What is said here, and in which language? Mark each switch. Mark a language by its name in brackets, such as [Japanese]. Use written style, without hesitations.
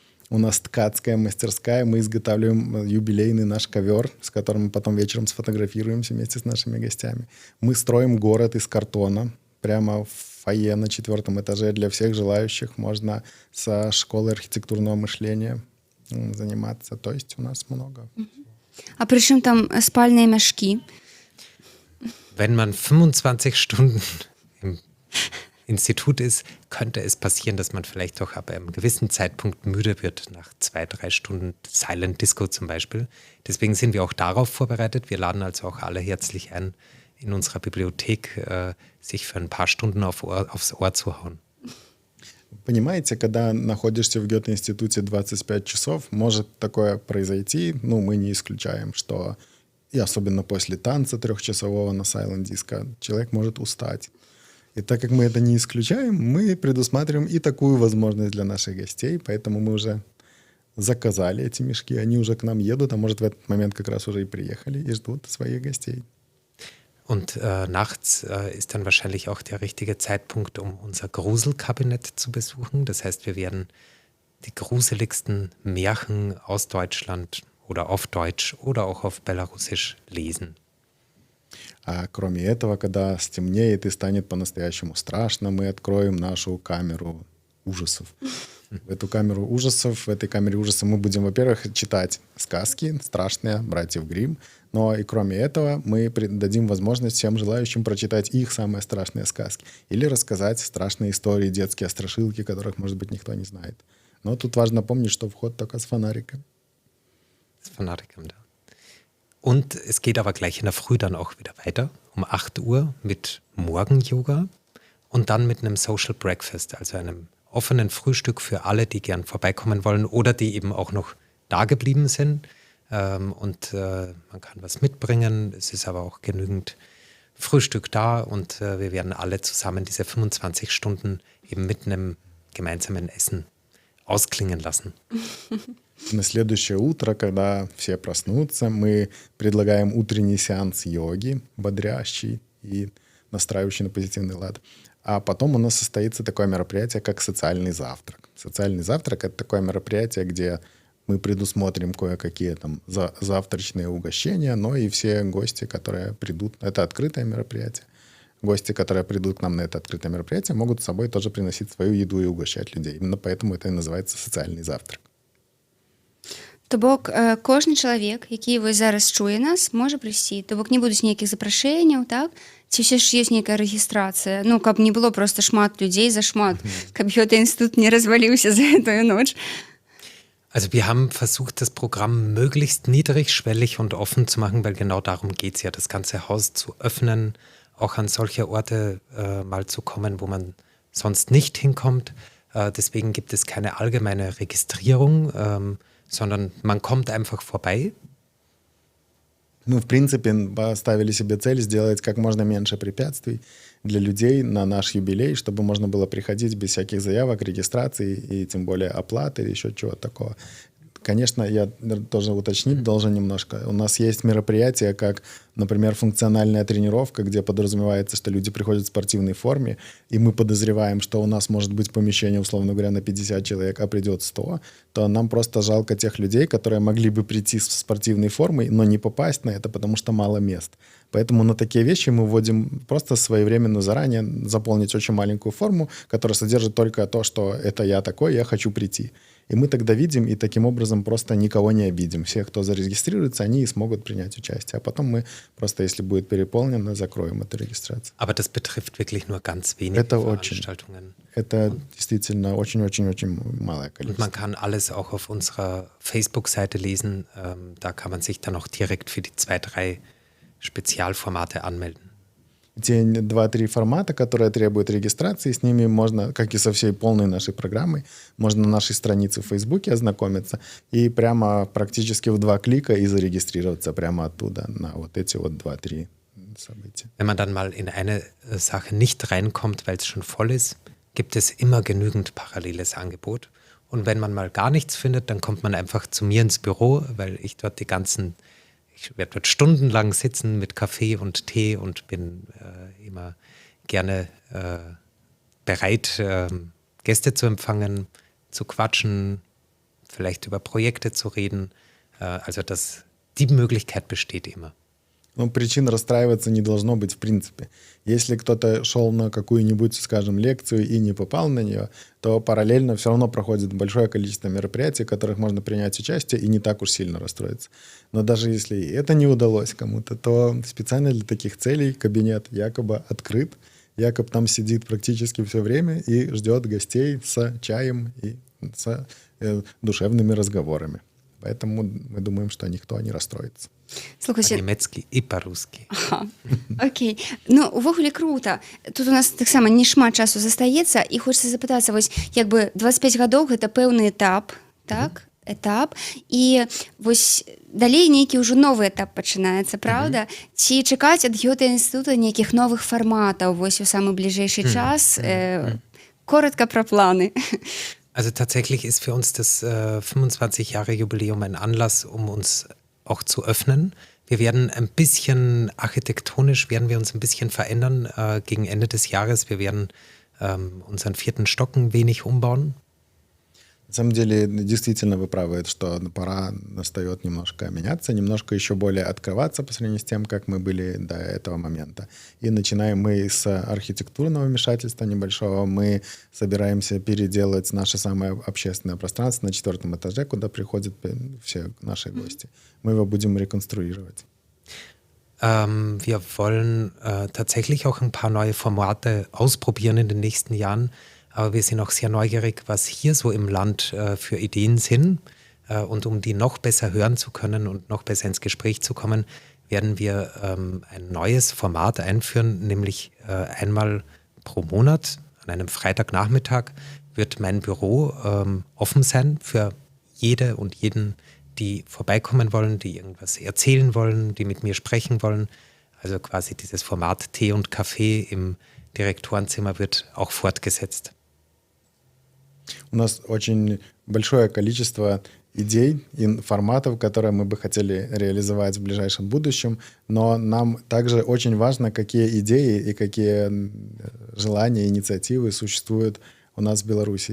[Russian] У нас ткацкая мастерская, мы изготавливаем юбилейный наш ковер, с которым мы потом вечером сфотографируемся вместе с нашими гостями. Мы строим город из картона, прямо в фойе на 4-м этаже для всех желающих. Можно со школой архитектурного мышления заниматься. То есть у нас много. [Belarusian] А при чым там [Russian] спальные мешки? [German] Wenn man 25 Stunden im Institut ist, könnte es passieren, dass man vielleicht doch ab einem gewissen Zeitpunkt müde wird, nach 2-3 Stunden Silent Disco zum Beispiel. Deswegen sind wir auch darauf vorbereitet. Wir laden also auch alle herzlich ein, in unserer Bibliothek sich für ein paar Stunden aufs Ohr zu hauen. [Russian] Понимаете, когда находишься в Гёте-институте 25 часов, может такое произойти, мы не исключаем, что и особенно после танца 3-часового на Silent Disco человек может устать. И так как мы это не исключаем, мы предусматриваем и такую возможность для наших гостей, поэтому мы уже заказали эти мешки, они уже к нам едут, а может в этот момент как раз уже и приехали и ждут своих гостей. [German] Und nachts ist dann wahrscheinlich auch der richtige Zeitpunkt, um unser Gruselkabinett zu besuchen. Das heißt, wir werden die gruseligsten Märchen aus Deutschland oder auf Deutsch oder auch auf Belarusisch lesen. [Russian] А кроме этого, когда стемнеет и станет по-настоящему страшно, мы откроем нашу камеру ужасов. В этой камере ужасов мы будем, во-первых, читать сказки страшные братьев Гримм, но и кроме этого мы дадим возможность всем желающим прочитать их самые страшные сказки или рассказать страшные истории, детские страшилки, которых, может быть, никто не знает. Но тут важно помнить, что вход только с фонариком. С фонариком, да. [German] Und es geht aber gleich in der Früh dann auch wieder weiter, um 8 Uhr mit Morgen-Yoga und dann mit einem Social Breakfast, also einem offenen Frühstück für alle, die gern vorbeikommen wollen oder die eben auch noch da geblieben sind. Und man kann was mitbringen, es ist aber auch genügend Frühstück da und wir werden alle zusammen diese 25 Stunden eben mit einem gemeinsamen Essen ausklingen lassen. [Russian] На следующее утро, когда все проснутся, мы предлагаем утренний сеанс йоги, бодрящий и настраивающий на позитивный лад. А потом у нас состоится такое мероприятие, как социальный завтрак. Социальный завтрак — это такое мероприятие, где мы предусмотрим кое-какие там завтрачные угощения, но и все гости, которые придут, это открытое мероприятие. Гости, которые придут к нам на это открытое мероприятие, могут с собой тоже приносить свою еду и угощать людей. Именно поэтому это и называется социальный завтрак. [Belarusian] То бок кожны чалавек, які вось зараз чуе нас, можа прыйсці. То бок не будуць нейкіх запрашэнняў, так? Ці ўсё ж ёсць нейкая рэгістрацыя? Каб не было просто шмат людзей зашмат, каб Гёте-институт не разваліўся [Russian] за эту [Belarusian] ноч. [German] Also wir haben versucht, das Programm möglichst niedrigschwellig und offen zu machen, weil genau darum geht es ja, das ganze Haus zu öffnen, auch an solche Orte mal zu kommen, wo man sonst nicht hinkommt. Deswegen gibt es keine allgemeine Registrierung, sondern man kommt einfach vorbei. [Russian] Мы, в принципе, поставили себе цель сделать как можно меньше препятствий для людей на наш юбилей, чтобы можно было приходить без всяких заявок, регистрации и тем более оплаты или еще чего-то такого. Конечно, я тоже уточнить должен немножко. У нас есть мероприятия, как, например, функциональная тренировка, где подразумевается, что люди приходят в спортивной форме, и мы подозреваем, что у нас может быть помещение, условно говоря, на 50 человек, а придет 100, то нам просто жалко тех людей, которые могли бы прийти с спортивной формой, но не попасть на это, потому что мало мест. Поэтому на такие вещи мы вводим просто своевременно заранее заполнить очень маленькую форму, которая содержит только то, что это я такой, я хочу прийти. И мы тогда видим, и таким образом просто никого не обидим. Все, кто зарегистрируется, они и смогут принять участие. А потом мы просто, если будет переполнено, закроем эту регистрацию. [German] Aber das betrifft wirklich nur ganz wenige Veranstaltungen. [Russian] Это действительно очень-очень-очень малое количество. [German] Und man kann alles auch auf unserer Facebook-Seite lesen. Da kann man sich dann auch direkt für die 2-3 Spezialformate anmelden. [Russian] те 2-3 формата, которые требуют регистрации, с ними можно, как и со всей полной нашей программой, можно на нашей странице в Фейсбуке ознакомиться и прямо практически в 2 клика и зарегистрироваться прямо оттуда на вот эти вот 2-3 события. [German] Wenn man dann mal in eine Sache nicht reinkommt, weil es schon voll ist, gibt es immer genügend paralleles Angebot. Und wenn man mal gar nichts findet, dann kommt man einfach zu mir ins Büro, weil ich dort ich werde dort stundenlang sitzen mit Kaffee und Tee und bin immer gerne bereit, Gäste zu empfangen, zu quatschen, vielleicht über Projekte zu reden. Also die Möglichkeit besteht immer. [Russian] Ну, причин расстраиваться не должно быть в принципе. Если кто-то шел на какую-нибудь, скажем, лекцию и не попал на нее, то параллельно все равно проходит большое количество мероприятий, в которых можно принять участие и не так уж сильно расстроиться. Но даже если и это не удалось кому-то, то специально для таких целей кабинет якобы открыт. Якоб там сидит практически все время и ждет гостей с чаем и с душевными разговорами. Поэтому мы думаем, что никто не расстроится. [Belarusian] Слухайце, Па-нямецкі і па-рускі. ага. Окей. Ну, увогуле круто. Тут у нас таксама не шмат часу застаецца, і хочацца запытацца, вось, як бы 25 гадоў гэта пэўны этап, так? Этап. І вось далей нейкі ўжо новы этап пачынаецца, правда? Ці чакаць ад Гёте-інстытута нейкіх новых фарматаў вось у самы бліжэйшы час? [Russian] Коротко про планы. [German] Also tatsächlich ist für uns das 25-Jahre-Jubiläum ein Anlass, um uns auch zu öffnen. Wir werden ein bisschen architektonisch, werden wir uns ein bisschen verändern gegen Ende des Jahres. Wir werden unseren 4. Stock ein wenig umbauen. [Russian] На самом деле, действительно вы правы, что пора настает немножко меняться, немножко еще более открываться по сравнению с тем, как мы были до этого момента. И начинаем мы с архитектурного вмешательства небольшого. Мы собираемся переделать наше самое общественное пространство на 4 этаже, куда приходят все наши гости. Мы его будем реконструировать. [German] Wir wollen tatsächlich auch ein paar neue Formate ausprobieren in den nächsten Jahren. Aber wir sind auch sehr neugierig, was hier so im Land für Ideen sind. Und um die noch besser hören zu können und noch besser ins Gespräch zu kommen, werden wir ein neues Format einführen, nämlich einmal pro Monat, an einem Freitagnachmittag, wird mein Büro offen sein für jede und jeden, die vorbeikommen wollen, die irgendwas erzählen wollen, die mit mir sprechen wollen. Also quasi dieses Format Tee und Kaffee im Direktorenzimmer wird auch fortgesetzt. [Russian] У нас очень большое количество идей и форматов, которые мы бы хотели реализовать в ближайшем будущем, но нам также очень важно, какие идеи и какие желания, инициативы существуют у нас в Беларуси.